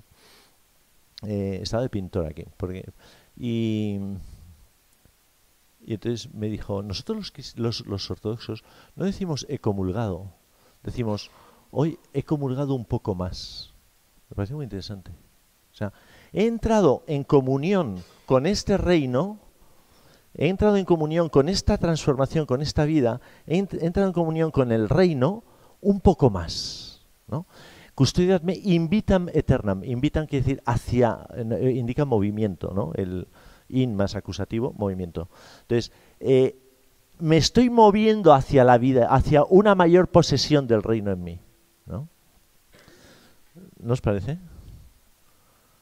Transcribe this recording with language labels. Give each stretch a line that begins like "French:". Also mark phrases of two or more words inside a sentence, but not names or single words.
Spanish: Estaba de pintor aquí, y entonces me dijo, nosotros los ortodoxos no decimos he comulgado, decimos hoy he comulgado un poco más. Me pareció muy interesante. O sea, he entrado en comunión con este reino, he entrado en comunión con esta transformación, con esta vida, he entrado en comunión con el reino un poco más, ¿no?
Latin: Custodiadme invitam aeternam.
Spanish: Invitam quiere decir hacia, indica movimiento, ¿no? El in más acusativo, movimiento. Entonces, me estoy moviendo hacia la vida, hacia una mayor posesión del reino en mí, ¿no? ¿No os parece?